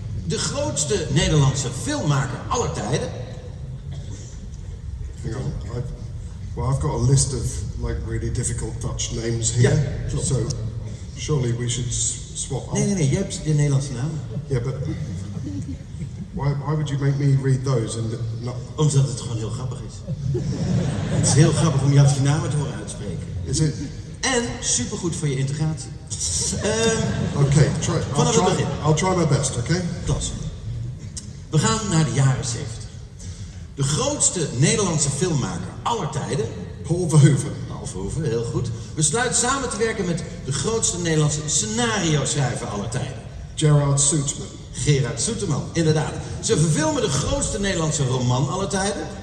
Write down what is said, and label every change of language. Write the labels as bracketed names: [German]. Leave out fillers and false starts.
[Dutch] De grootste Nederlandse filmmaker aller tijden. [English] Hang on. I've got a list of like really difficult Dutch names here. [Dutch] Ja, klopt. [English] So surely we should swap. [Dutch] Nee, je hebt de Nederlandse naam. [English] Yeah, but why would you make me read those and not? [Dutch] Omdat het gewoon heel grappig is. Het is heel grappig om jouw namen te horen uitspreken. [English] Is it? [Dutch] En supergoed voor je integratie. [English] Okay, I'll try my best, okay? [Dutch] Klasse. We gaan naar de jaren 70. De grootste Nederlandse filmmaker aller tijden, Paul Verhoeven. Paul Verhoeven, heel goed, besluit samen te werken met de grootste Nederlandse scenario-schrijver aller tijden. Gerard Soetman. Gerard Soeterman, inderdaad. Ze verfilmen de grootste Nederlandse roman aller tijden.